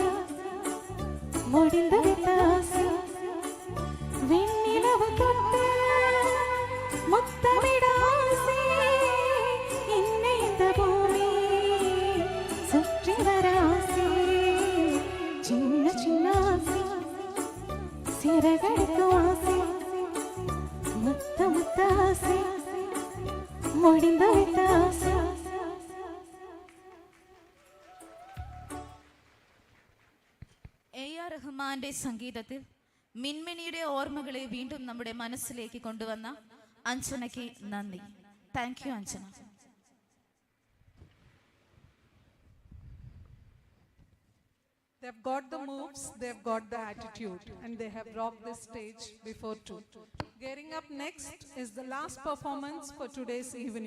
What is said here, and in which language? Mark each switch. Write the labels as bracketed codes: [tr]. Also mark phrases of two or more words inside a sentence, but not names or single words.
[ta] முடிந்து விட்ட ஆசை வெண்ணிலவு தொட்டு முத்தமிட ஆசை இன்னை இந்த பூமி சுற்றி வர ஆசை சின்ன சின்ன ஆசை சிறகடிக்கும் ஆசை முத்த முத்த ஆசை முடிந்து விட்ட ஆசை [ml] റഹ്മാന്റെ സംഗീതത്തിൽ മിൻമിനിയുടെ ഓർമ്മകളെ വീണ്ടും നമ്മുടെ മനസ്സിലേക്ക് കൊണ്ടുവന്ന അഞ്ജനയ്ക്ക് നന്ദി. [en] thank you അഞ്ജന. They've got the moves, they've got the attitude, and they have rocked this stage before too. Getting up next is the last performance for today's evening.